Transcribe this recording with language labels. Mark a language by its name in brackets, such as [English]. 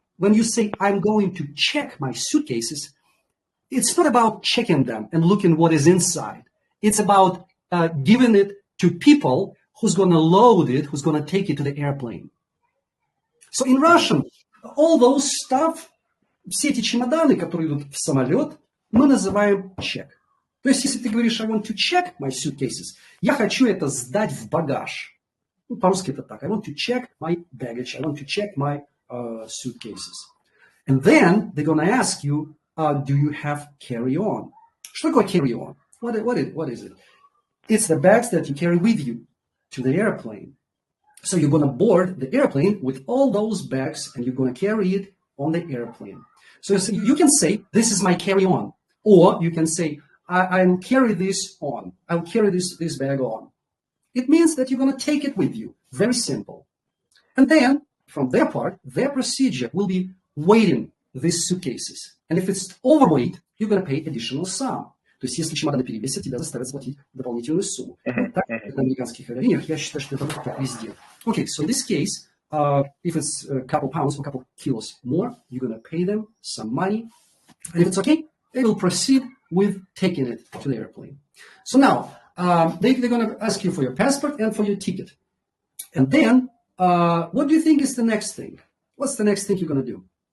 [English] When you say, I'm going to check my suitcases, it's not about checking them and looking what is inside. It's about giving it to people who's going to load it, who's going to take it to the airplane. So in Russian, all those stuff, [Russian] все эти чемоданы, которые идут в самолет, мы называем check. То есть, если ты говоришь, [English] I want to check my suitcases, [Russian] я хочу это сдать в багаж. Ну, по-русски это так. [English] I want to check my baggage. I want to check my suitcases. And then they're going to ask you, do you have carry-on? [Russian] Что такое carry-on? [English] What is it? It's the bags that you carry with you to the airplane. So you're going to board the airplane with all those bags and you're going to carry it on the airplane. So you can say, this is my carry-on. Or you can say, I'll carry this on. I'll carry this bag on. It means that you're going to take it with you. Very simple. And then, from their part, their procedure will be weighting these suitcases. And if it's overweight, you're going to pay additional sum. [Russian] То есть, если чемоданы перевесят, тебя заставят заплатить дополнительную сумму. Так, на американских аэролиниях, я считаю, что это так везде. [English] Okay, so in this case, if it's a couple pounds or a couple kilos more, you're going to pay them some money. And if it's okay, they will proceed with taking it to the airplane. So now, they're going to ask you for your passport and for your ticket. And then, what do you think is the next thing? What's the next thing you're going to do?